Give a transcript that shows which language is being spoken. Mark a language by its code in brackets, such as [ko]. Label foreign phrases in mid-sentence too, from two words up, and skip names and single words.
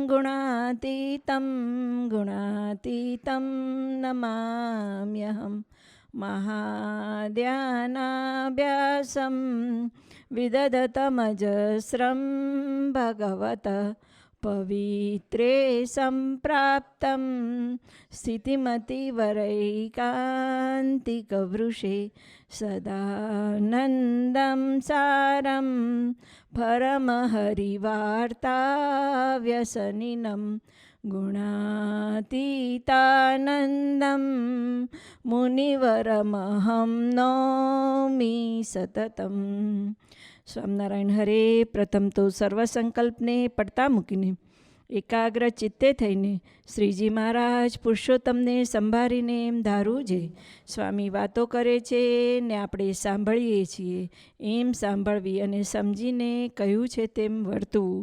[sa] गुणातीतं नमाम्यहम् महाध्यानाभ्यासं विदधतमजस्रं भगवतः पवित्रे सम्प्राप्तं स्थितिमतिवरैकान्तिकवृषे सदानन्दं सारं परमहरिवार्ताव्यसनिनं गुणातीतानन्दं मुनिवरमहं नौमि સતતમ. [gu] સ્વામિનારાયણ હરે. પ્રથમ તો સર્વસંકલ્પને પડતા મૂકીને એકાગ્ર ચિત્તે થઈને શ્રીજી મહારાજ પુરુષોત્તમને સંભાળીને એમ ધારું છે સ્વામી વાતો કરે છે ને આપણે સાંભળીએ છીએ એમ સાંભળવી અને સમજીને કહ્યું છે તેમ વર્તવું.